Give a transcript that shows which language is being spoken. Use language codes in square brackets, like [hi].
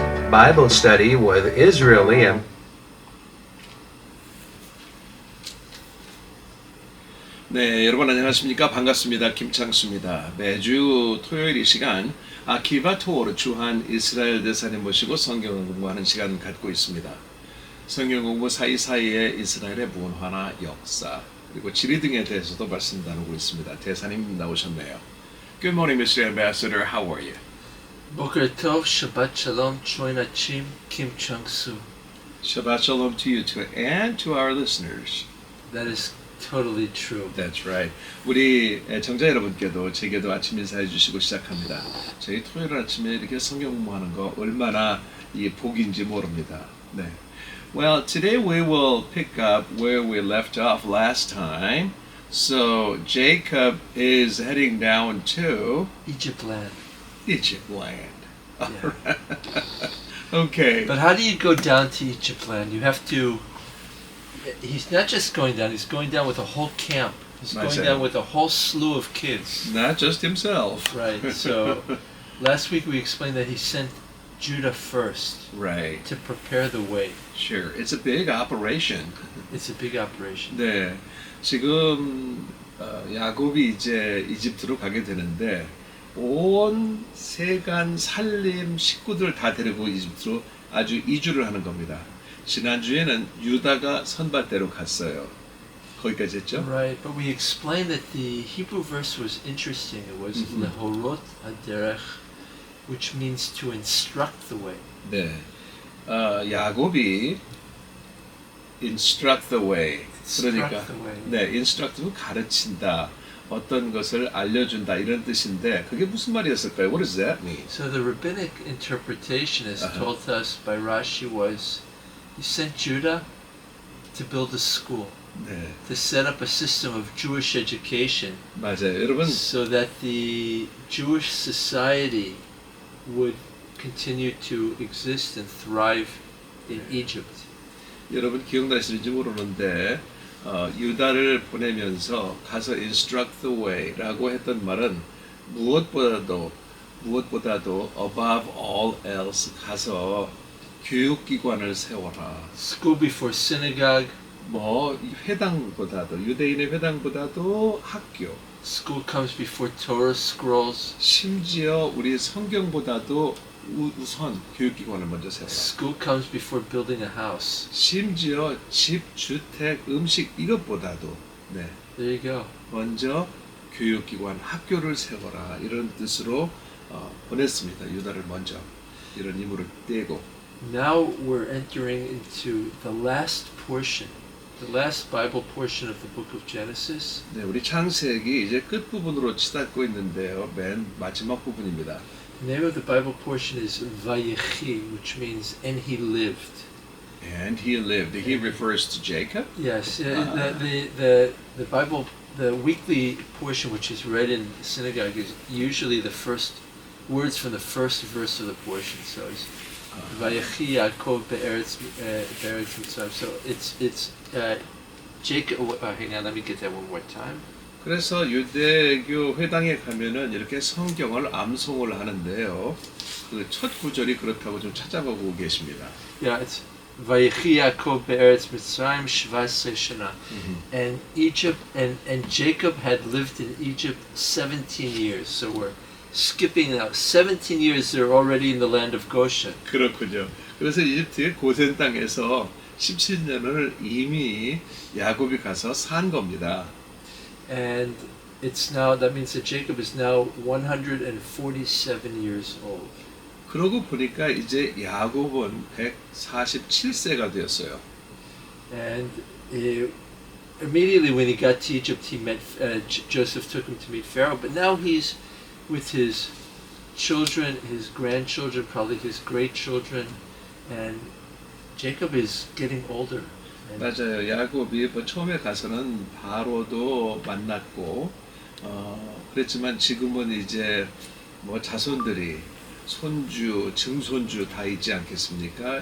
[en] Bible Study with Israeli and [ko] 네, 여러분 안녕하십니까? 반갑습니다. 김창수입니다. 매주 토요일 이 시간 아키바토르 주한이스라엘 대사님 모시고 성경을 공부하는 시간 갖고 있습니다. 성경 공부 사이사이에 이스라엘의 문화나 역사 그리고 지리 등에 대해서도 말씀 나누고 있습니다. 대사님 나오셨네요. [en] Good morning, Mr. Ambassador. How are you? [he] Boker Tov, Shabbat Shalom, 𝙀𝙤𝙮𝙤, Kim Chung-soo. Shabbat Shalom [en] to you too, and to our listeners. That is totally true. That's right. [ko] 우리 정자 여러분께도 제게도 아침 인사해 주시고 시작합니다. 저희 토요일 아침에 이렇게 성경 공부하는 거 얼마나 이 복인지 모릅니다. 네. [en] Well, today we will pick up where we left off last time. So Jacob is heading down to Egypt land. Egypt land. Yeah. Okay. But how do you go down to Egypt land? You have to... He's not just going down, he's going down with a whole camp. He's going down with a whole slew of kids. Not just himself. Right, so last week we explained that he sent Judah first. Right. To prepare the way. Sure. It's a big operation. It's a big operation. [ko] 네. 지금 야곱이 이제 이집트로 가게 되는데 온 세간 살림 식구들 다 데리고 이집트로 아주 이주를 하는 겁니다. 지난주에는 유다가 선발대로 갔어요. 거기까지 했죠? [en] Right, but we explained that the Hebrew verse was interesting. It was 𝙁𝙤𝙘𝙤, which means to instruct the way. [ko] 네. 야곱이 [en] instruct the way. [ko] 그러니까 네, instruct는 가르친다. 어떤 것을 알려준다 이런 뜻인데 그게 무슨 말이었을까요? [en] What does that mean? So the rabbinic interpretation as told to us by Rashi was he sent Judah to build a school. [ko] 네. [en] To set up a system of Jewish education. [ko] 맞아요. 여러분 [en] so that the Jewish society would continue to exist and thrive in Egypt. [ko] 여러분 기억나실지 모르는데 유다를 보내면서 가서 [en] instruct the way [ko] 라고 했던 말은 무엇보다도 [en] above all else [ko] 가서 교육기관을 세워라. [en] School before synagogue. [ko] 뭐 회당보다도 유대인의 회당보다도 학교. [en] School comes before Torah scrolls. [ko] 심지어 우리 성경보다도 우선 교육기관을 먼저 세워라. [en] School comes before building a house. [ko] 심지어 집, 주택, 음식 이것보다도 네. [en] There you go. [ko] 먼저 교육기관, 학교를 세워라 이런 뜻으로 보냈습니다. 유다를 먼저 이런 임무를 떼고. [en] Now we're entering into the last portion, the last Bible portion of the book of Genesis. [ko] 네, 우리 창세기 이제 끝 부분으로 치닫고 있는데요. 맨 마지막 부분입니다. [en] The name of the Bible portion is Vayechi, which means and he lived. And he lived. He refers to Jacob? Yes, the Bible, the weekly portion which is read in synagogue is usually the first words from the first verse of the portion. So it's [he] Vayechi Yaakov [en] 𝙬𝙤𝙦. So it's Jacob. Hang on, let me get that one more time. [ko] 그래서 유대교 회당에 가면은 이렇게 성경을 암송을 하는데요. 그 첫 구절이 그렇다고 좀 찾아보고 계십니다. [en] Yeah, it's [he] Vayechi Yaakov be'eretz Mitzrayim 17 shana. [en] And Egypt and Jacob had lived in Egypt 17 years. So we're skipping now 17 years. They're already in the land of Goshen. [ko] 그렇군요. 그래서 이집트의 고센 땅에서 17년을 이미 야곱이 가서 산 겁니다. [en] And it's now, that means that Jacob is now 147 years old. [ko] 그러고 보니까 이제 야곱은 147세가 되었어요. [en] And immediately when he got to Egypt, he met Joseph took him to meet Pharaoh. But now he's with his children, his grandchildren, probably his great children, and Jacob is getting older. [ko] 맞아요. 야곱이 처음에 가서는 바로도 만났고 그랬지만 지금은 이제 뭐 자손들이 손주, 증손주 다 있지 않겠습니까?